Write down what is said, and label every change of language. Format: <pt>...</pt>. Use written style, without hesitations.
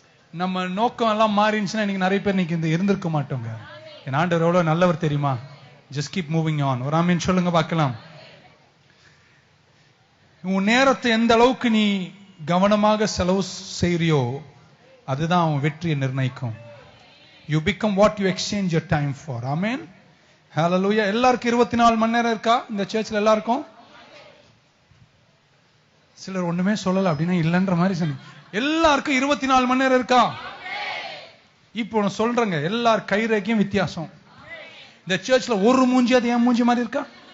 <ta>நம்ம நோக்கம் எல்லாம் மாறிடுச்சுன்னா இன்னைக்கு நிறைய பேர் இன்னைக்கு இருந்திருக்க மாட்டோங்க. என் ஆண்டவர் எவ்வளவு நல்லவர் தெரியுமா?</ta> <en>Just keep moving on.</en> <ta>ஒரு ஆமீன் சொல்லுங்க பார்க்கலாம். உன் நேரத்தை எந்த அளவுக்கு நீ கவனமாக செலவு செய்றியோ அதுதான் அவன் வெற்றியை நிர்ணயிக்கும்.</ta> <en>You become what you exchange your time for. Amen. Hallelujah.</en> <ta>எல்லாருக்கும் 24 மணி நேரம் இருக்கா இந்த சர்ச்சில்? எல்லாருக்கும்? சிலர் ஒண்ணுமே சொல்லல அப்படின்னா இல்லன்ற மாதிரி சொன்னீங்க. எல்லாருக்கும் 24 மணி நேரம் இருக்கா? இப்போ நான் சொல்றேங்க, எல்லார் கைரேகையும் வித்தியாசம். இந்த சர்ச்ல ஒரு மூஞ்சி அது என் மூஞ்சி மாதிரி இருக்கா?</ta>